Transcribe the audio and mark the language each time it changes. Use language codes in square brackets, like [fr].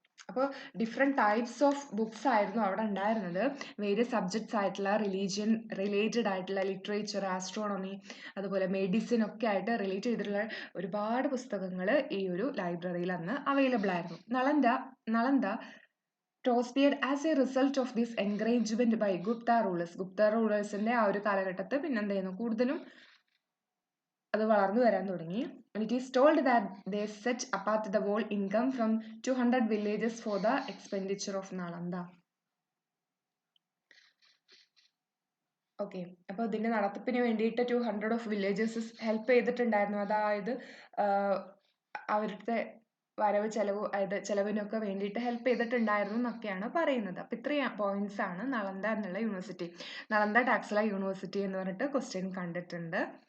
[ml] അപ്പോൾ different types of books ആയിരുന്നു അവിടെ ഉണ്ടായിരുന്നത്. വേരിയസ് സബ്ജക്ട്സ് ആയിട്ടുള്ള റിലീജിയൻ റിലേറ്റഡ് ആയിട്ടുള്ള ലിറ്ററേച്ചർ, ആസ്ട്രോണമി, അതുപോലെ മെഡിസിൻ ഒക്കെ ആയിട്ട് റിലേറ്റ് ചെയ്തിട്ടുള്ള ഒരുപാട് പുസ്തകങ്ങൾ ഈ ഒരു ലൈബ്രറിയിൽ അന്ന് അവൈലബിൾ ആയിരുന്നു. [en] Nalanda prospered as a result of this encouragement by Gupta rulers. [ml] Gupta റൂളേഴ്സിന്റെ ആ ഒരു കാലഘട്ടത്തിൽ പിന്നെന്തായിരുന്നു, കൂടുതലും അത് വളർന്നു വരാൻ തുടങ്ങി. [en] It is told that they set apart the whole income from 200 villages for the expenditure of Nalanda. [ml] Okay, അപ്പോൾ ഇതിന്റെ നടത്തിപ്പിന് വേണ്ടിയിട്ട് 200 ഓഫ് വില്ലേജസ് ഹെൽപ്പ് ചെയ്തിട്ടുണ്ടായിരുന്നു. അതായത് അവരുടെ വരവ് ചെലവ്, അതായത് ചെലവിനൊക്കെ വേണ്ടിയിട്ട് ഹെൽപ്പ് ചെയ്തിട്ടുണ്ടായിരുന്നു എന്നൊക്കെയാണ് പറയുന്നത്. അപ്പോൾ ഇത്രയും പോയിന്റ്സ് ആണ് നളന്ദ എന്നുള്ള യൂണിവേഴ്സിറ്റി. നളന്ദ ടാക്സില യൂണിവേഴ്സിറ്റി എന്ന് പറഞ്ഞിട്ട് ക്വസ്റ്റ്യൻ കണ്ടിട്ടുണ്ട്.